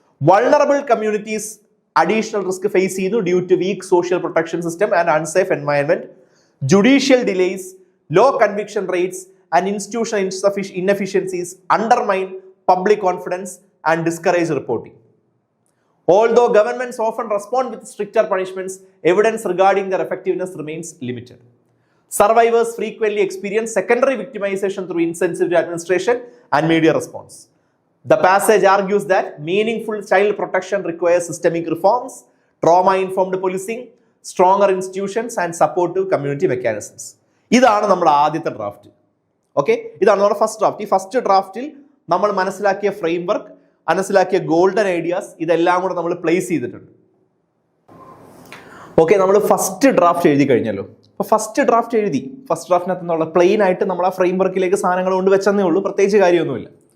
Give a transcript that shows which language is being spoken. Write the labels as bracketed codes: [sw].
[en] Vulnerable communities additional risk face ചെയ്യുന്നു due to weak social protection system and unsafe environment. Judicial delays, low conviction rates and institutional inefficiencies undermine public confidence and discourage reporting. Although governments often respond with stricter punishments, evidence regarding their effectiveness remains limited. Survivors frequently experience secondary victimization through insensitive administration and media response. The passage argues that meaningful child protection requires systemic reforms, trauma-informed policing, stronger institutions and supportive community mechanisms. [ml] ഇതാണ് നമ്മുടെ ആദ്യത്തെ draft. Okay, ഇതാണ് നമ്മുടെ first draft. ഈ first ഡ്രാഫ്റ്റിൽ നമ്മൾ മനസ്സിലാക്കിയ framework, മനസ്സിലാക്കിയ golden ideas, ഇതെല്ലാം കൂടെ നമ്മൾ പ്ലേസ് ചെയ്തിട്ടുണ്ട്. ഓക്കെ, നമ്മൾ ഫസ്റ്റ് ഡ്രാഫ്റ്റ് എഴുതി കഴിഞ്ഞല്ലോ. അപ്പോൾ ഫസ്റ്റ് ഡ്രാഫ്റ്റ് എഴുതി. ഫസ്റ്റ് ഡ്രാഫ്റ്റിനകത്ത് നിന്നുള്ള പ്ലെയിൻ ആയിട്ട് നമ്മൾ ആ ഫ്രെയിംവർക്കിലേക്ക് സാധനങ്ങൾ കൊണ്ട് വെച്ചെന്നേ ഉള്ളൂ, പ്രത്യേകിച്ച് കാര്യമൊന്നുമില്ല.